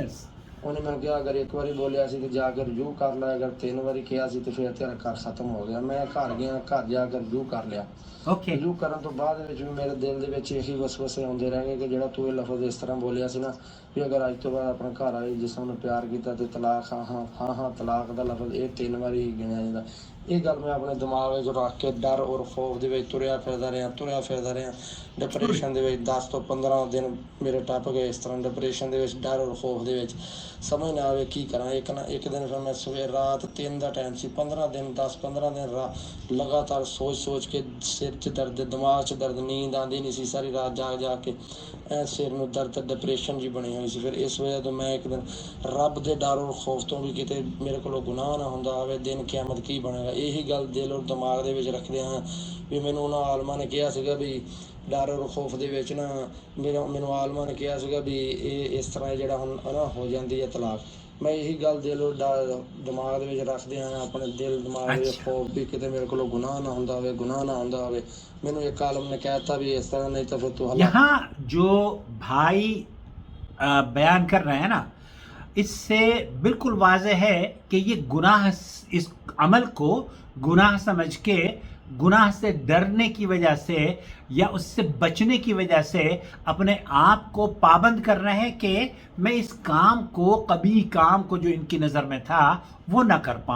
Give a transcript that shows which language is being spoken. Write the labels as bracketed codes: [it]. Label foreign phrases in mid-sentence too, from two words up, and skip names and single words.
[pa] انہیں میں کہا اگر ایک باری بولیا سی تو جا کر رجوع کر لیا، اگر 3 باری کہا سی تو پھر تیرا گھر ختم ہو گیا۔ میں گھر گیا، گھر جا کر رجوع کر لیا۔ رجوع کرن تو بعد میرے دل دے وچ یہی وسوسے آندے رہ گئے کہ جڑا تو یہ لفظ اس طرح بولیا سی نا بھی اگر اج تو بعد اپنے گھر والی جس نے پیار کیتا تے طلاق، ہاں طلاق دا لفظ یہ 3 باری ہی گنیا جاندا۔ یہ گل میں اپنے دماغ وچ رکھ کے ڈر اور خوف دے وچ تریا پھردا رہا۔ ڈپریشن دے وچ 10 تو 15 دن میرے ٹپ گئے اس طرح ڈپریشن دے وچ، ڈر اور خوف دے وچ، سمجھ نہ آوے کی کراں۔ ایک دن پھر میں سویر رات 3 دا ٹائم سی، 10-15 دن لگاتار سوچ کے سر چ درد، دماغ چ درد، نیند آندی نہیں سی، ساری رات جاگ کے سر نو درد، ڈپریشن جی بنی ہوئی سی۔ پھر اس وجہ تو میں ایک دن رب دے ڈر اور خوف تو بھی کتے میرے کو گناہ نہ ہوندا آوے، دن قیامت کی بنے گا، ਇਹੀ ਗੱਲ ਦਿਲ ਔਰ ਦਿਮਾਗ ਦੇ ਵਿੱਚ ਰੱਖਦੇ ਹਾਂ ਵੀ ਮੈਨੂੰ ਉਹਨਾਂ ਆਲਮਾਂ ਨੇ ਕਿਹਾ ਸੀਗਾ ਵੀ ਡਰ ਔਰ ਖੌਫ ਦੇ ਵਿੱਚ ਨਾ ਮੈਨੂੰ ਆਲਮਾਂ ਨੇ ਕਿਹਾ ਸੀਗਾ ਵੀ ਇਹ ਇਸ ਤਰ੍ਹਾਂ ਜਿਹੜਾ ਹੁਣ ਨਾ ਹੋ ਜਾਂਦੀ ਹੈ ਤਲਾਕ। ਮੈਂ ਇਹੀ ਗੱਲ ਦਿਲ ਔਰ ਦਿਮਾਗ ਦੇ ਵਿੱਚ ਰੱਖਦੇ ਹਾਂ, ਆਪਣੇ ਦਿਲ ਦਿਮਾਗ ਦੇ ਵਿੱਚ اچھا ਖੌਫ ਵੀ ਕਿਤੇ ਮੇਰੇ ਕੋਲੋਂ ਗੁਨਾਹ ਨਾ ਹੁੰਦਾ ਹੋਵੇ, ਗੁਨਾਹ ਨਾ ਹੁੰਦਾ ਹੋਵੇ। ਮੈਨੂੰ ਇੱਕ ਆਲਮ ਨੇ ਕਹਿ ਦਿੱਤਾ بھی اس طرح نہیں تو پھر تو ہلاک۔ [ur] یہاں جو بھائی بیان کر رہے ہیں نا، اس سے بالکل واضح ہے کہ یہ گناہ، اس عمل کو گناہ سمجھ کے، گناہ سے ڈرنے کی وجہ سے یا اس سے بچنے کی وجہ سے اپنے آپ کو پابند کر رہے ہیں کہ میں اس کام کو، قبیح کام کو جو ان کی نظر میں تھا وہ نہ کر پاؤں۔